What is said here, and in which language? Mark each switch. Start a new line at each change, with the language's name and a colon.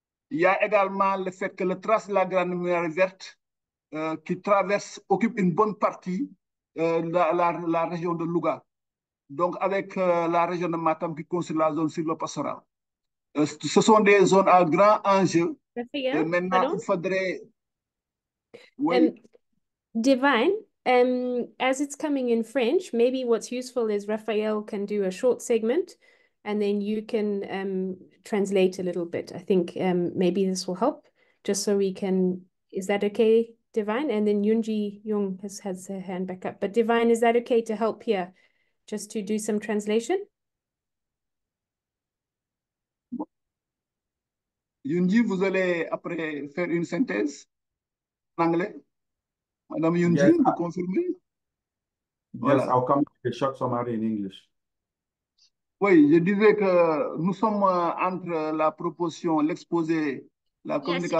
French: Il y a également le fait que le trace de la Grande Muraille verte qui traverse, occupe une bonne partie la région de Louga. Donc, avec la région de Matam qui constitue la zone sylvo-pastorale. Ce sont des zones à grand enjeu. Et maintenant, il faudrait... Oui.
English: Divine, as it's coming in French, maybe what's useful is Raphael can do a short segment and then you can translate a little bit. I think maybe this will help, just so we can, is that okay, Divine? And then Yunji Jung has her hand back up. But Divine, is that okay to help here, just to do some translation?
French: Yunji, vous allez après faire une synthèse en anglais. Madame Yunji,
English: Yes,
French: vous confirmez?
English: Yes,
French: Voilà.
English: I'll come with a short summary in English.
French: Oui, je disais que nous sommes entre la proposition, l'exposé, la communication